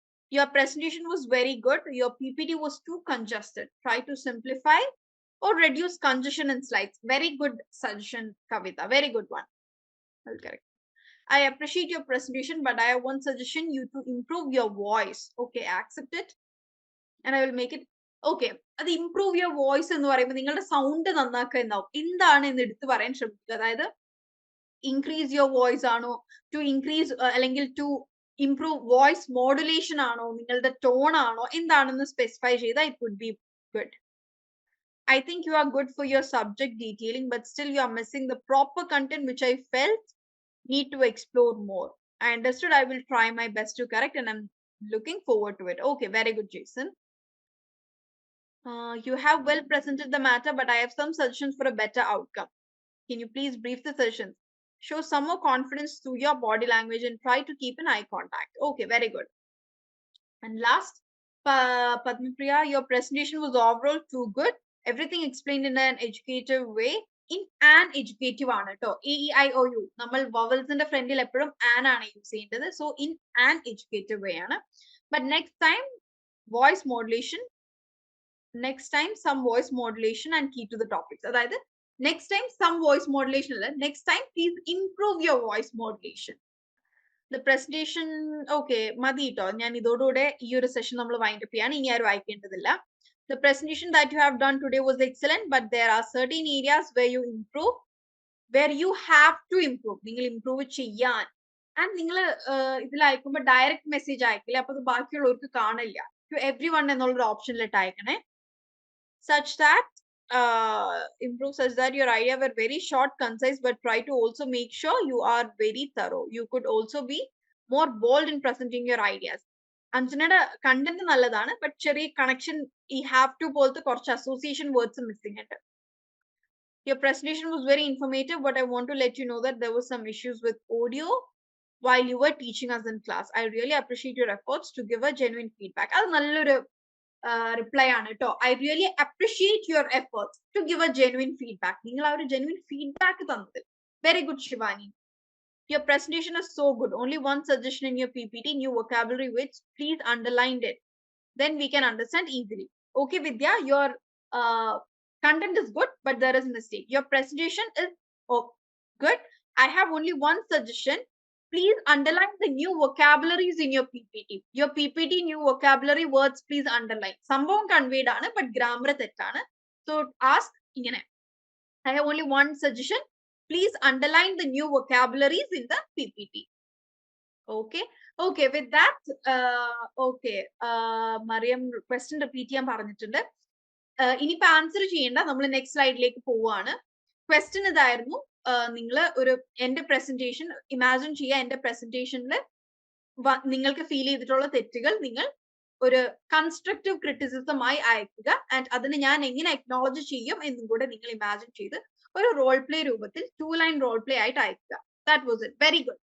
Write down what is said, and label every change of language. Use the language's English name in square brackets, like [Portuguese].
[English] Your presentation was very good. Your PPT was too congested. Try to simplify or reduce congestion in slides. Very good suggestion, Kavita. Very good one. I'll correct. I appreciate your presentation, but I have one suggestion: you to improve your voice. Okay, accept it, and I will make it. [Malayalam] Okay, അത് [English] improve your voice [Malayalam] എന്ന് പറയുമ്പോൾ നിങ്ങളുടെ sound നന്നാക്കുക എന്നാവും. എന്താണ് എന്ന് എടുത്ത് പറയാൻ ശ്രമിക്കുക. അതായത് [English] increase your voice [Malayalam] ആണോ, to increase അല്ലെങ്കിൽ [English] to improve voice modulation [Malayalam] ആണോ, നിങ്ങളുടെ tone ആണോ, എന്താണെന്ന് specify ചെയ്താൽ [English] it would be good. I think you are good for your subject detailing, but still you are missing the proper content, which I felt need to explore more. I understood. I will try my best to correct, and I'm looking forward to it. Okay, very good, Jason. You have well presented the matter, but I have some suggestions for a better outcome. Can you please brief the sessions? Show some more confidence through your body language and try to keep an eye contact. Okay, very good. And last, Padmapriya, your presentation was overall too good. Everything explained in an educative way. In an educative [Malayalam] ആണ് കേട്ടോ. AEIOU നമ്മൾ വവൽസിന്റെ ഫ്രണ്ടിൽ എപ്പോഴും an ആണ് use ചെയ്യേണ്ടത്. [English] So in an educative way ആണ്. But next time voice modulation, next time some voice modulation and key to the topics. [Malayalam] അതായത് [English] next time some voice modulation [Malayalam] അല്ല, [English] next time please improve your voice modulation. The presentation, okay, [Malayalam] മതി കേട്ടോ. ഞാൻ ഇതോടുകൂടെ ഈ ഒരു session നമ്മൾ wind up ചെയ്യാണ്. ഇനി ആരും വായിക്കേണ്ടതില്ല. [English] The presentation that you have done today was excellent, but there are certain areas where you improve, where you have to improve. [Malayalam] നിങ്ങൾ improve ചെയ്യാൻ. And നിങ്ങൾ ഇതിൽ അയക്കുമ്പോൾ ഡയറക്റ്റ് മെസ്സേജ് അയക്കില്ല. അപ്പൊ അത് ബാക്കിയുള്ളവർക്ക് കാണില്ല. [English] To everyone [Malayalam] എന്നുള്ളൊരു ഓപ്ഷനിലിട്ട് അയക്കണേ. [English] Such that improve such that your idea were very short, concise, but try to also make sure you are very thorough. You could also be more bold in presenting your ideas. [Malayalam] അഞ്ജനയുടെ content നല്ലതാണ്, but ചെറിയ connection ഈ have to പോലത്തെ കുറച്ച് association words missing ഉണ്ട്. [English] Your presentation was very informative, but I want to let you know that there were some issues with audio while you were teaching us in class. I really appreciate your efforts to give a genuine feedback. [Malayalam] അത് നല്ലൊരു reply ആണ് കേട്ടോ. [English] I really appreciate your efforts to give a genuine feedback. [Malayalam] നിങ്ങൾ ആ ഒരു genuine feedback തന്നത്. [English] Very good, Shivani. Your presentation is so good. Only one suggestion in your PPT, new vocabulary words, please underline it. Then we can understand easily. Okay, Vidya, your content is good, but there is a mistake. Your presentation is good. I have only one suggestion. Please underline the new vocabularies in your PPT. Your PPT new vocabulary words, please underline. [Malayalam] Sambhavam conveyed aanu, but grammar തെറ്റാണ്. So ask ingane. [English] I have only one suggestion. Please underline the new vocabularies in the PPT. Okay. Okay. With that, okay. [Malayalam] Mariam question repeat ചെയ്യാൻ പറഞ്ഞിട്ടുണ്ട്. ഇനിയിപ്പോ answer ചെയ്യേണ്ട, നമ്മൾ next സ്ലൈഡിലേക്ക് പോവാണ്. Question ഇതായിരുന്നു, നിങ്ങൾ ഒരു എന്റെ പ്രസന്റേഷൻ ഇമാജിൻ ചെയ്യുക. എന്റെ പ്രസന്റേഷനിൽ നിങ്ങൾക്ക് ഫീൽ ചെയ്തിട്ടുള്ള തെറ്റുകൾ നിങ്ങൾ ഒരു കൺസ്ട്രക്റ്റീവ് ക്രിറ്റിസിസമായി അയക്കുക. ആൻഡ് അതിന് ഞാൻ എങ്ങനെ അക്നോളജ് ചെയ്യും എന്നും കൂടെ നിങ്ങൾ ഇമാജിൻ ചെയ്ത് ഒരു റോൾ പ്ലേ രൂപത്തിൽ 2 ലൈൻ റോൾ പ്ലേ ആയിട്ട് അയക്കുക. [English] That was it. Very good.